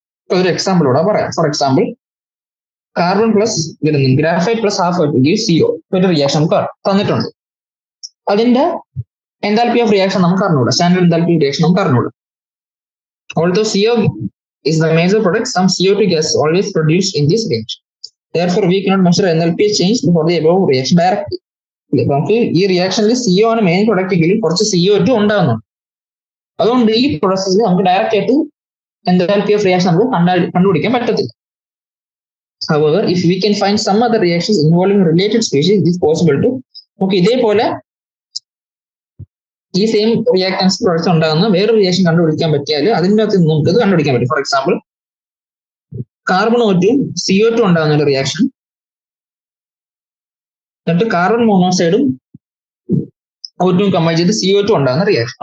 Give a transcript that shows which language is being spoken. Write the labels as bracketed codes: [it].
[ml] ഒരു എക്സാമ്പിൾ കൂടെ പറയാം. For example, carbon plus graphite plus half CO ഒരു റിയാക്ഷൻ നമുക്ക് തന്നിട്ടുണ്ട്. അതിന്റെ എൻതാൽപ്പി ഓഫ് റിയാക്ഷൻ നമുക്ക് അറിഞ്ഞൂടാ, സ്റ്റാൻഡേർഡ് എൻതാൽപ്പി റിയാക്ഷൻ നമുക്ക് അറിഞ്ഞൂടാ. [en] Although CO is the major product, some CO2 gas is always produced in this reaction. Therefore, we cannot measure enthalpy change for the above reaction directly. [ml] നമുക്ക് ഈ റിയാക്ഷനിൽ CO ആണ് main product എങ്കിലും കുറച്ച് CO2 ഉണ്ടാകുന്നുണ്ട്. അതുകൊണ്ട് ഈ പ്രോസസ്സിൽ നമുക്ക് ഡയറക്റ്റ് ആയിട്ട് enthalpy of reaction നമുക്ക് കണ്ടുപിടിക്കാൻ പറ്റത്തില്ല. [en] However, if we can find some other reactions involving related species, it is possible to [ml] നമുക്ക് ഇതേപോലെ ഈ സെയിം റിയാക്ടൻസ് പ്രോഡക്റ്റ് ഉണ്ടാകുന്ന വേറൊരു റിയാക്ഷൻ കണ്ടുപിടിക്കാൻ പറ്റിയാൽ അതിൻ്റെ അകത്ത് നമുക്ക് ഇത് കണ്ടുപിടിക്കാൻ പറ്റും. For example, carbon O2 CO2 ഉണ്ടാകുന്ന ഒരു റിയാക്ഷൻ, എന്നിട്ട് കാർബൺ മോണോക്സൈഡും O2 കമ്പൈൻ ചെയ്ത് CO2 ഉണ്ടാകുന്ന റിയാക്ഷൻ.